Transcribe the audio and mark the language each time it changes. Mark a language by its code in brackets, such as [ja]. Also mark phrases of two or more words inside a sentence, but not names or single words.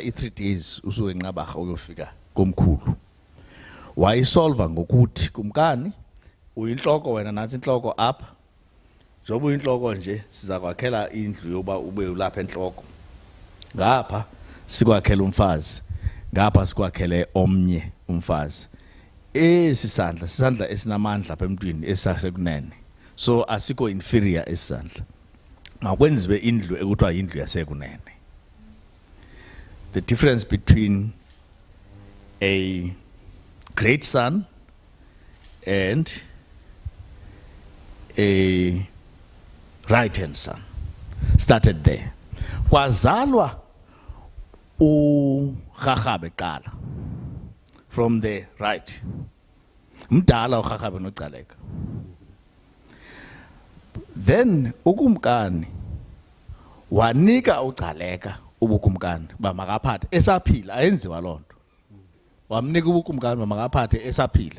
[xh] i3 days usuke enqabarha uyofika komkhulu wayisolva ngokuthi kumkani uyinhloko wena nansi inhloko apha njoba uyinhloko nje siza kwakhela indlu yoba ube ulapha enhloko ngapha sikwakhela umfazi ngapha sikwakhele omnye umfazi sisandla esinamandla apha emntwini esisasekunene so asikho inferior esandla makwenziwe indlu ekuthiwa indlu yasekunene. [en] The difference between a great son and a right-hand son started there. [xh] Kwazalwa uRharhabe qala [en] from the right. [xh] Mdala uRharhabe noCaleka. Then ukumkani wanika uCaleka ubukumkani bamakaphathe esaphila ayenziwa lonto. Wamnika ubukumkani bamakaphathe esaphila.